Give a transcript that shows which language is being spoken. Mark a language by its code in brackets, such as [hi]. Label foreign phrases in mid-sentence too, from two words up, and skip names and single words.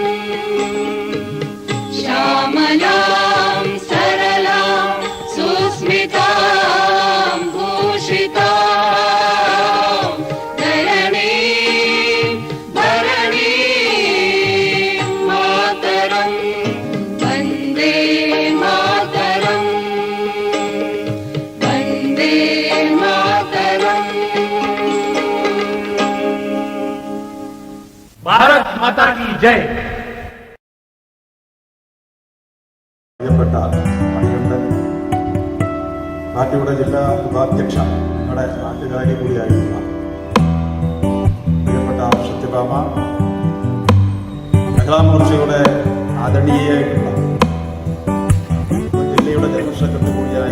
[sa] श्यामलां सरलां सुस्मितां भूषितां धरणीं भरणीं मातरं वन्दे मातरम् वन्दे मातरम् [hi] भारत माता की जय। [ml] പ്രിയപ്പെട്ട മണികണ്ഠൻ പാർട്ടിയുടെ ജില്ലാ ഉപാധ്യക്ഷ നമ്മുടെ നാട്ടുകാരി കൂടിയായിരുന്ന പ്രിയപ്പെട്ട സത്യഭാമ മഹിളാമോർച്ചയുടെ ആദരണീയായിട്ടുള്ള ജില്ലയുടെ [en] general secretary [ml] കൂടിയായി